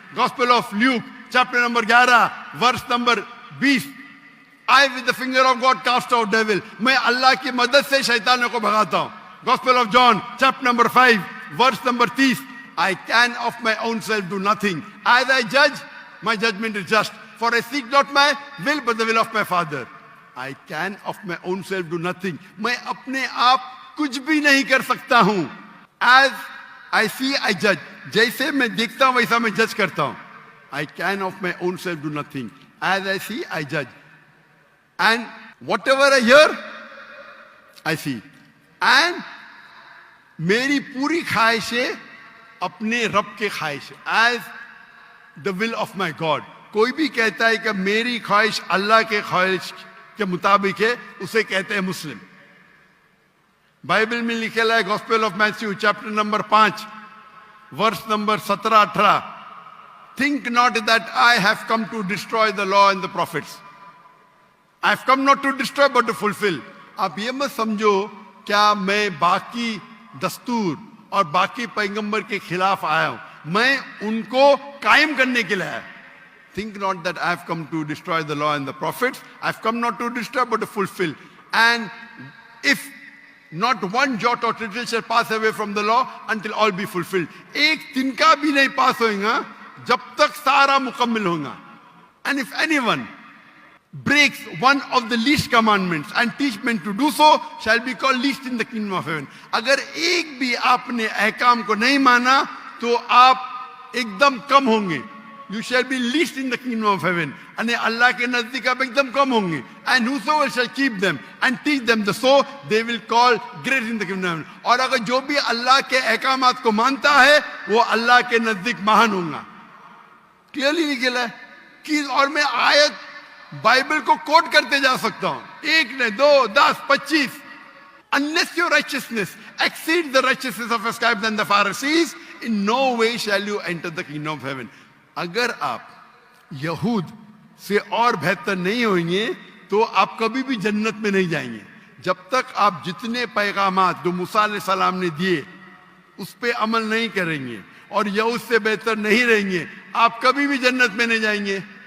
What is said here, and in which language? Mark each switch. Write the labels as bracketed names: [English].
[English] gospel of Luke chapter number 11 verse number 20, I with the finger of God cast out devil, [Hindi] मैं अल्लाह की मदद से शैतानों को भगाता हूं। [English] Gospel of John chapter number 5 verse number 30, I can of my own self do nothing, as I जज माई judgement is just, for I seek not my will but the will of my father. I can of my own self do nothing. [Hindi] मैं अपने आप कुछ भी नहीं कर सकता हूं। [English] As I see I judge. [Hindi] जैसे मैं देखता हूं वैसा मैं जज करता हूं। [English] I can of my own self do nothing. As I see I judge. And whatever I hear I see. And [Hindi] मेरी पूरी ख्वाहिशें अपने रब के ख्वाहिश, [English] as the will of my God. [Hindi] कोई भी कहता है कि मेरी ख्वाहिश अल्लाह के ख्वाहिश के मुताबिक है, उसे कहते हैं मुस्लिम। बाइबल में लिखा है [English] Gospel of Matthew chapter number 5 verse number 17-18, think not that I have come to destroy the law and the prophets, I have come not to destroy but to fulfil. [Hindi] आप ये मत समझो क्या मैं बाकी दस्तूर और बाकी पैगंबर के खिलाफ आया हूं, मैं उनको कायम करने के लिए आया। [English] Think not that I have come to destroy the law and the prophets. I have come not to destroy but to fulfill. And if not one jot or tittle shall pass away from the law until all be fulfilled. [Hindi] एक तिनका भी नहीं पास होगा जब तक सारा मुकम्मल होगा। [English] And if anyone breaks one of the least commandments and teach men to do so shall be called least in the kingdom of heaven. [Hindi] अगर एक भी आपने अहकाम को नहीं माना तो आप एकदम कम होंगे। [English] You shall be least in the kingdom of heaven. [Hindi] अने अल्लाह के नजदीक आप एकदम कम होंगे। [English] And whosoever shall keep them and teach them the so they will call great in the kingdom of heaven. [Hindi] और अगर जो भी अल्लाह के अहकामात को मानता है वो अल्लाह के नजदीक महान होगा। क्लियरली निकला है कि, और मैं आयत बाइबल को कोट करते जा सकता हूं, [English] 1 ने 2 10 25, unless your righteousness exceeds the righteousness of the scribes and the Pharisees, in no way shall you enter the kingdom of heaven. [Hindi] अगर आप यहूद से और बेहतर नहीं होंगे तो आप कभी भी जन्नत में नहीं जाएंगे। जब तक आप जितने पैगामात जो मूसा अलैहिस्सलाम ने दिए उस पे अमल नहीं करेंगे और यहूद से बेहतर नहीं रहेंगे, आप कभी भी जन्नत में नहीं जाएंगे।